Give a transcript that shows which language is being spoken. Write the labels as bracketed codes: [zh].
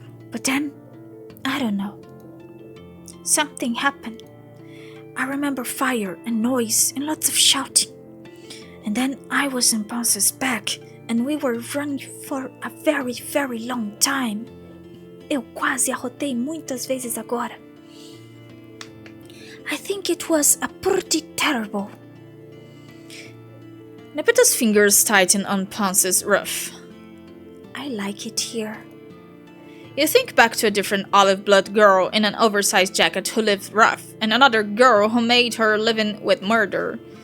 [en] But then, I don't know. Something happened. I remember fire and noise and lots of shouting. And then I was on Pounce's back and we were running for a very, very long time. [pt] Eu quase arrotei muitas vezes agora. [en] I think it was a pretty terrible. Nepeta's fingers tighten on Pounce's ruff. I like it here. You think back to a different olive-blood girl in an oversized jacket who lived rough, and another girl who made her living with murder.